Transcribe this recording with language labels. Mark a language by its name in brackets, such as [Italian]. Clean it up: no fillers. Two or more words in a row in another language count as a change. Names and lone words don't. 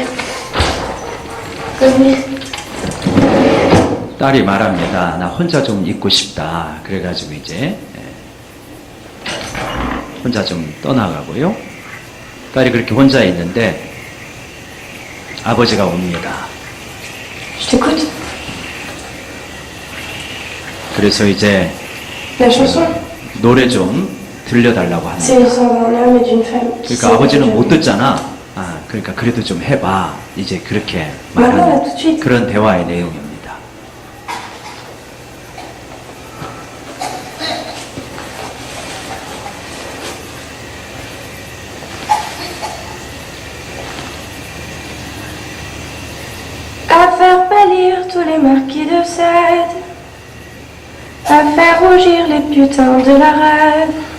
[French] Venez. [Korean] 딸이 말합니다. 나 혼자 좀 있고 싶다. 그래가지고 이제 혼자 좀 떠나가고요. 딸이 그렇게 혼자 있는데 아버지가 옵니다. [French] Je t'écoute. [Korean] 그래서 이제 [French] La chanson, [Korean] 노래 좀 들려달라고 합니다. [French] c'est l'histoire d'un homme et d'une femme qui [Korean] 그러니까 아버지는 못 듣잖아. 그러니까 그래도 좀 해봐. 이제 그렇게 말하는 그런 대화의 내용입니다. [French] À faire pâlir tous les marquis de Sade, à faire rougir les putains de la rade,